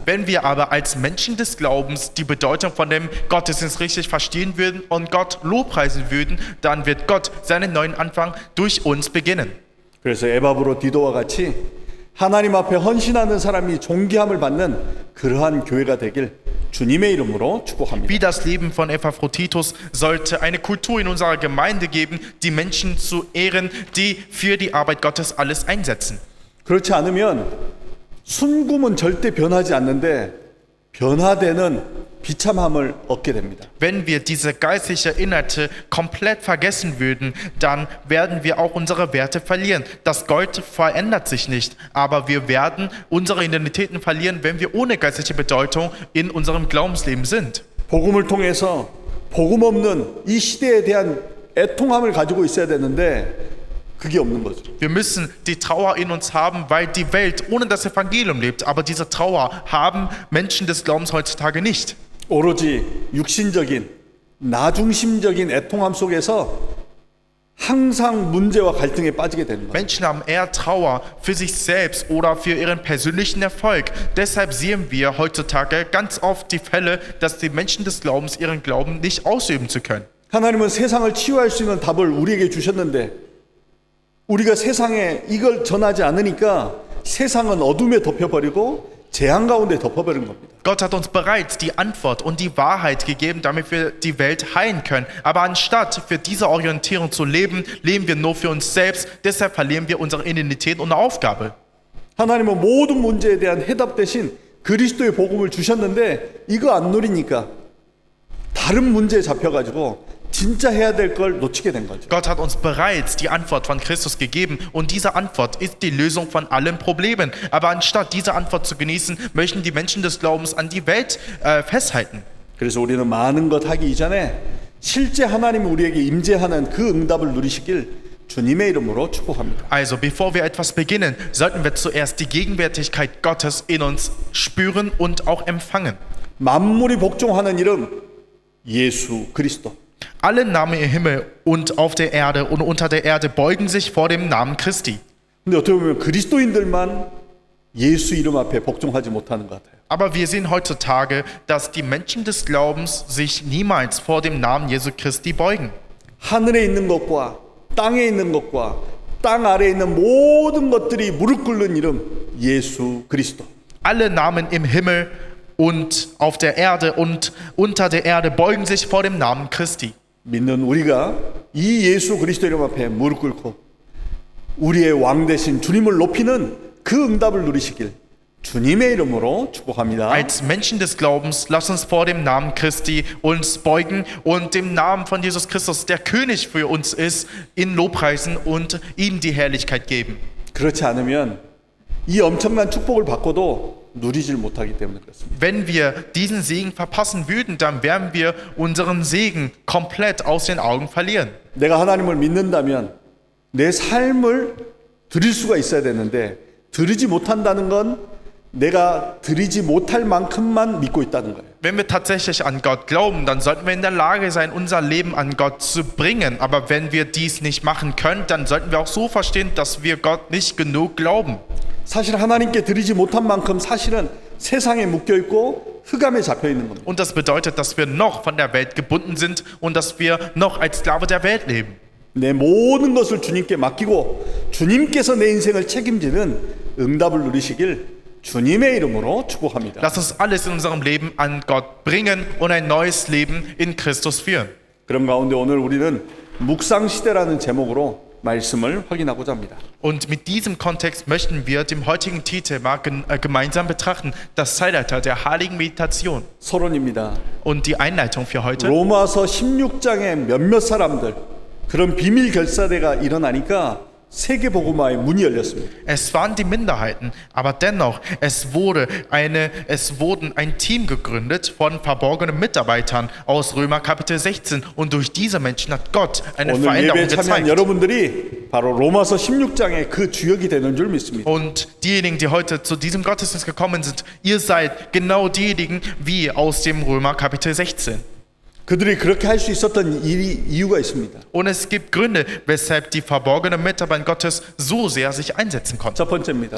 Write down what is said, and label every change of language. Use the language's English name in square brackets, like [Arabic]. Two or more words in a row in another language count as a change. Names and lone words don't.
[German] Wenn wir aber als Menschen des Glaubens die Bedeutung von dem Gottesdienst richtig verstehen würden und Gott lobpreisen würden, dann wird Gott seinen neuen Anfang durch uns beginnen. [Korean] 그래서 에바브로 디도와 같이 하나님 앞에 헌신하는 사람이 존귀함을 받는 그러한 교회가 되길 주님의 이름으로 축복합니다. [German] Wie das Leben von Epaphroditus sollte eine Kultur in unserer Gemeinde geben, die Menschen zu ehren, die für die Arbeit Gottes alles einsetzen. [Korean] 그렇지 않으면 순금은 절대 변하지 않는데 변화되는 비참함을 얻게 됩니다. [German] Wenn wir diese geistlichen Inhalte komplett vergessen würden, dann werden wir auch unsere Werte verlieren. Das Gold verändert sich nicht, aber wir werden unsere Identitäten verlieren, wenn wir ohne geistliche Bedeutung in unserem Glaubensleben sind. [Korean] 복음을 통해서 복음 없는 이 시대에 대한 애통함을 가지고 있어야 되는데 그게 없는 거죠. [German] Wir müssen die Trauer in uns haben, weil die Welt ohne das Evangelium lebt. Aber diese Trauer haben Menschen des Glaubens heutzutage nicht. [Korean] 오로지 육신적인 나중심적인 애통함 속에서 항상 문제와 갈등에 빠지게 되는 거예요. [German] Menschen haben eher Trauer für sich selbst oder für ihren persönlichen Erfolg. Deshalb sehen wir heutzutage ganz oft die Fälle, dass die Menschen des Glaubens ihren Glauben nicht ausüben zu können. [Korean] 하나님은 세상을 치유할 수 있는 답을 우리에게 주셨는데 우리가 세상에 이걸 전하지 않으니까 세상은 어둠에 덮여버리고 재앙 가운데 덮어버린 겁니다. [German] Gott hat uns bereits die Antwort und die Wahrheit gegeben, damit wir die Welt heilen können. Aber anstatt für diese Orientierung zu leben, leben wir nur für uns selbst. Deshalb verlieren wir unsere Identität und Aufgabe. [Korean] 하나님은 모든 문제에 대한 해답 대신 그리스도의 복음을 주셨는데 이거 안 누리니까 다른 문제에 잡혀가지고 진짜 해야 될 걸 놓치게 된 거죠. [German] Gott hat uns bereits die Antwort von Christus gegeben und diese Antwort ist die Lösung von allen Problemen. Aber anstatt diese Antwort zu genießen, möchten die Menschen des Glaubens an die Welt festhalten. [Korean] 그래서 우리는 많은 것 하기 이전에 실제 하나님이 우리에게 임재하는 그 응답을 누리시길 주님의 이름으로 축복합니다. [German] Also bevor wir etwas beginnen, sollten wir zuerst die Gegenwärtigkeit Gottes in uns spüren und auch empfangen. [Korean] 만물이 복종하는 이름 예수 그리스도. [German] Alle Namen im Himmel und auf der Erde und unter der Erde beugen sich vor dem Namen Christi. [Korean] 근데 어떻게 보면 그리스도인들만 예수 이름 앞에 복종하지 못하는 것 같아요. [German] Aber wir sehen heutzutage, dass die Menschen des Glaubens sich niemals vor dem Namen Jesu Christi beugen. [Korean] 하늘에 있는 것과 땅에 있는 것과 땅 아래에 있는 모든 것들이 무릎 꿇는 이름 예수 그리스도. [German] Alle Namen im Himmel und auf der Erde und unter der Erde beugen sich vor dem Namen Christi. [Korean] 믿는 우리가 이 예수 그리스도 이름 앞에 무릎 꿇고 우리의 왕 되신 주님을 높이는 그 응답을 누리시길 주님의 이름으로 축복합니다. [German] Als Menschen des Glaubens, lass uns vor dem Namen Christi uns beugen und dem Namen von Jesus Christus, der König für uns ist, ihn lobpreisen und ihm die Herrlichkeit geben. [Korean] 그렇지 않으면 이 엄청난 축복을 받고도 누리질 못하기 때문에 그렇습니다. [German] Wenn wir diesen Segen verpassen würden, dann werden wir unseren Segen komplett aus den Augen verlieren. [Korean] 내가 하나님을 믿는다면 내 삶을 드릴 수가 있어야 되는데 드리지 못한다는 건 내가 드리지 못할 만큼만 믿고 있다는 거예요. [German] Wenn wir tatsächlich an Gott glauben, dann sollten wir in der Lage sein, unser Leben an Gott zu bringen. Aber wenn wir dies nicht machen können, dann sollten wir auch so verstehen, dass wir Gott nicht genug glauben. [Korean] 사실 하나님께 드리지 못한 만큼 사실은 세상에 묶여 있고 흑암에 잡혀 있는 겁니다. [German] Und das bedeutet, dass wir noch von der Welt gebunden sind und dass wir noch als Sklave der Welt leben. [Korean] 내 모든 것을 주님께 맡기고 주님께서 내 인생을 책임지는 응답을 누리시길 주님의 이름으로 축복합니다. [German] Lass uns alles in unserem Leben an Gott bringen und ein neues Leben in Christus führen. [Korean] 그런 가운데 오늘 우리는 묵상 시대라는 제목으로 말씀을 확인하고자 합니다. [German] Und mit diesem Kontext möchten wir dem heutigen Titel mal gemeinsam betrachten, das Zeitalter der heiligen Meditation. [Korean] 서론입니다. [German] Und die Einleitung für heute. [Korean] 로마서 16장에 몇몇 사람들 그런 비밀 결사대가 일어나니까 세계 복음화의 문이 열렸습니다. [German] Es waren die Minderheiten, aber dennoch, es wurden ein Team gegründet von verborgenen Mitarbeitern aus Römer Kapitel 16 und durch diese Menschen hat Gott eine [Korean] 오늘 [German] Veränderung [Korean] 예배에 참여한 [German] gezeigt. [Korean] 여러분들이 바로 로마서 16장의 그 주역이 되는 줄 믿습니다. [German] Und diejenigen, die heute zu diesem Gottesdienst gekommen sind, ihr seid genau diejenigen wie aus dem Römer Kapitel 16. [Korean] 그들이 그렇게 할 수 있었던 이유가 있습니다. [German] Und es gibt Gründe, weshalb die verborgenen Mitarbeiter Gottes so sehr sich einsetzen konnten. [Korean] 첫 번째입니다.